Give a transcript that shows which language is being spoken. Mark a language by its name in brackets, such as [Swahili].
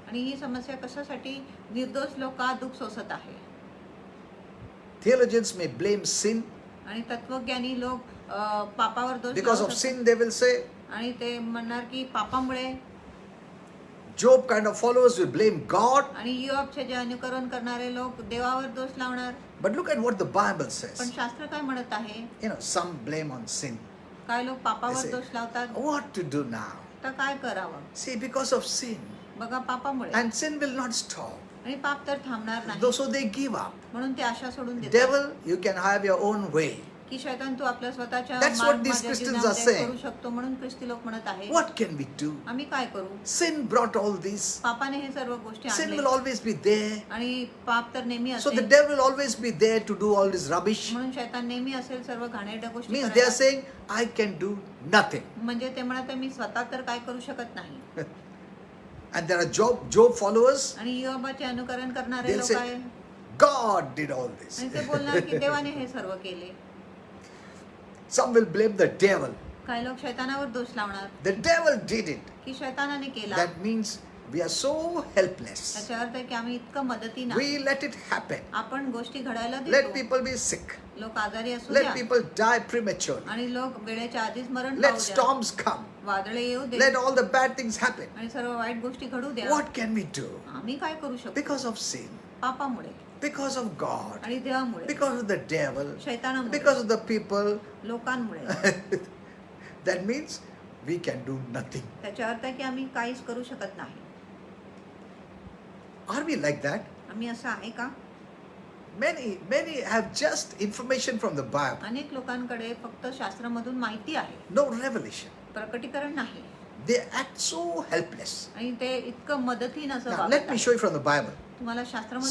[Marathi] आणि ही समस्या कशासाठी निर्दोष लोक का दुःख सोसत आहे. [English] Theologians may blame sin. [Marathi] आणि तत्वज्ञानी लोक पापावर दोष [English] Because of [Marathi] लावतात. [English] sin, they will say. [Marathi] आणि ते म्हणणार की पापामुळे. [English] Job kind of followers will blame God. [Marathi] आणि योबचे जे अनुकरण करणारे लोक देवावर दोष लावणार. [English] But look at what the Bible [Marathi] पण [English] says. [Marathi] शास्त्र काय म्हणत आहे. [English] Some blame on sin. [Marathi] काय लोक [English] They [Marathi] पापावर [English] say, [Marathi] दोष लावतात. [English] what to do now? [Marathi] तर काय करावं. [English] See, because of sin. [Marathi] बघा पापामुळे. [English] And sin will not stop. [Marathi] आणि पाप तर थांबणार नाही. [English] So they give up. [Marathi] म्हणून ते आशा सोडून देतात. [English] Devil, you can have your own way. [Marathi] की शैतान तू आपल्या स्वतःच्या [English] That's what these [Marathi] माझ्या [English] Christians [Marathi] जीवनामध्ये [English] are saying. [Marathi] करू शकतो म्हणून ख्रिस्ती लोक म्हणत आहे. [English] What can we do? [Marathi] आम्ही काय करू. [English] Sin brought all this. [Marathi] पापाने हे सर्व गोष्टी [English] Sin [Marathi] आणले [English] will always be there. [Marathi] आणि पाप तर नेहमी [English] So the [Marathi] असेल. [English] devil will always be there to do all this rubbish. [Marathi] म्हणून शैतान नेहमी असेल सर्व घाणेरड्या गोष्टी [English] Means they are [Marathi] करायला. [English] saying, I can do nothing. [Marathi] म्हणजे ते म्हणत मी स्वतः तर काय करू शकत नाही. [English] And there are Job followers. [Marathi] आणि योबाचे अनुकरण करणारे [English] They'll [Marathi] लोक [English] say, [Marathi] आहे [English] God did all this. [Marathi] आणि ते बोलणार की देवाने हे सर्व केले. [English] Some will blame the devil. [Marathi] काही लोक शैतानावर दोष लावणार [English] The devil did it. [Marathi] की शैतानाने केला. [English] That means we are so helpless. [Marathi] त्याचा अर्थ आहे की आम्ही इतकं मदतीनं [English] We let it happen. [Marathi] आपण गोष्टी घडायला [English] Let [Marathi] देतो. [English] people be sick. [Marathi] लोक आजारी असू [English] Let [Marathi] द्या [English] people die prematurely. [Marathi] आणि लोक वेळेच्या आधीच मरण [English] Let [Marathi] पावू द्या. [English] storms come. [Marathi] वादळे येऊ दे [English] Let all the bad things happen. [Marathi] आणि सर्व वाईट गोष्टी घडू द्या. [English] What can we do? [Marathi] आम्ही काय करू शकतो. [English] Because of sin. [Marathi] पापामुळे [English] Because of God. [Marathi] आणि देवामुळे [English] Because of the devil. [Marathi] शैतानामुळे [English] Because of the people. [Marathi] लोकांमुळे. [English] That means we can do nothing. [Marathi] त्याचा अर्थ आहे की आम्ही काहीच करू शकत नाही. [English] Are we like that? [Marathi] आम्ही असं आहे का. [English] Many have just information from the Bible. [Marathi] अनेक लोकांकडे फक्त शास्त्रामधून माहिती आहे. [English] No revelation. [Marathi] प्रकटीकरण नाही [English] They act so helpless. [Marathi] आणि ते इतकं मदतीनं असं [English] Now, [Marathi] वागत [English] let me [Marathi] आहे. [English] show you from the Bible. [Marathi] तुम्हाला शास्त्रामध्ये